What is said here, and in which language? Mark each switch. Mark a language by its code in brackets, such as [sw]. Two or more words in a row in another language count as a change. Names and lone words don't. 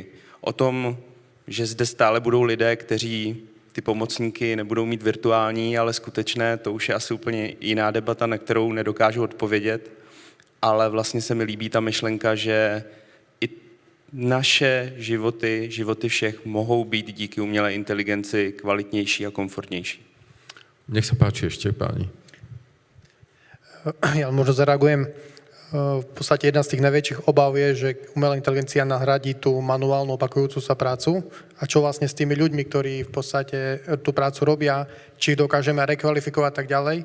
[cs] O tom, že zde stále budou lidé, kteří ty pomocníky nebudou mít virtuální, ale skutečné, to už je asi úplně jiná debata, na kterou nedokážu odpovědět. Ale vlastně se mi líbí ta myšlenka, že i naše životy, životy všech mohou být díky umělé inteligenci kvalitnější a komfortnější. [sk] Nech sa páči ešte, páni. Ja možno zareagujem. V podstate jedna z tých najväčších obav je, že umelá inteligencia nahradí tú manuálnu opakujúcu sa prácu. A čo vlastne s tými ľuďmi, ktorí v podstate tú prácu robia, či ich dokážeme rekvalifikovať tak ďalej.